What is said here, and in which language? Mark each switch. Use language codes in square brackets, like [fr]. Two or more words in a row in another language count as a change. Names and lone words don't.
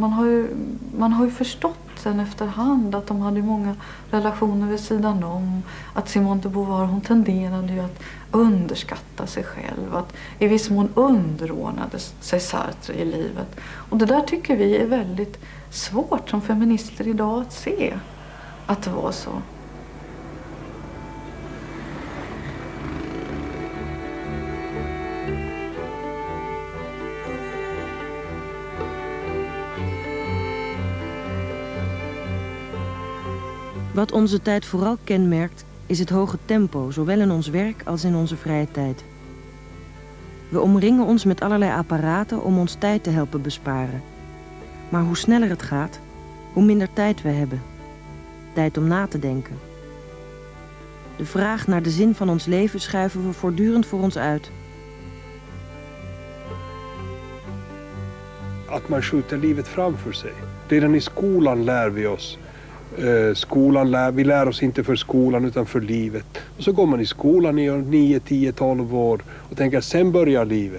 [sv] Man har ju förstått sen efterhand att de hade många relationer vid sidan om. Att Simone de Beauvoir, hon tenderade ju att underskatta sig själv. Att i viss mån underordnade sig Sartre i livet. Och det där tycker vi är väldigt svårt som feminister idag att se. Att det var så. [nl] Wat onze tijd vooral kenmerkt, is het hoge tempo, zowel in ons werk als in onze vrije tijd. We omringen ons met allerlei apparaten om ons tijd te helpen besparen. Maar hoe sneller het gaat, hoe minder tijd we hebben. Tijd om na te denken. De vraag naar de zin van ons leven schuiven we voortdurend voor ons uit. [sv] Att man skjuter livet framför sig. Redan i skolan lär vi oss. Vi lär oss inte för skolan utan för livet. Och så går man i skolan i 9, 10, 12 år och tänker sen börjar livet.